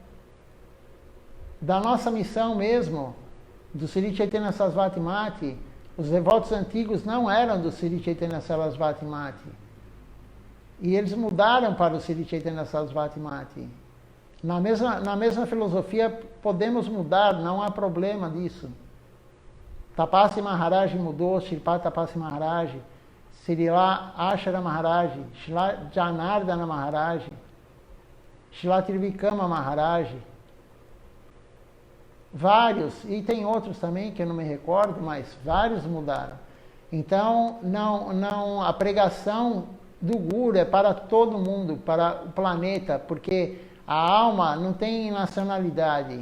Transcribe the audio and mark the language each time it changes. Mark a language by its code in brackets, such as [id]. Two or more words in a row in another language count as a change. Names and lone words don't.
[pt] Da nossa missão mesmo, do Sri Chaitanya Sarasvati Mati, os devotos antigos não eram do Sri Chaitanya Sarasvati Mati. E eles mudaram para o Sri Chaitanya Sarasvati Mati. Na mesma filosofia, podemos mudar, não há problema disso. Tapasi Maharaj mudou, Sripad Tapasi Maharaj, Srila Ashara Maharaj, Srila Janardana Maharaj, Srila Trivikama Maharaj, vários, e tem outros também que eu não me recordo, mas vários mudaram. Então, a pregação do Guru é para todo mundo, para o planeta, porque a alma não tem nacionalidade.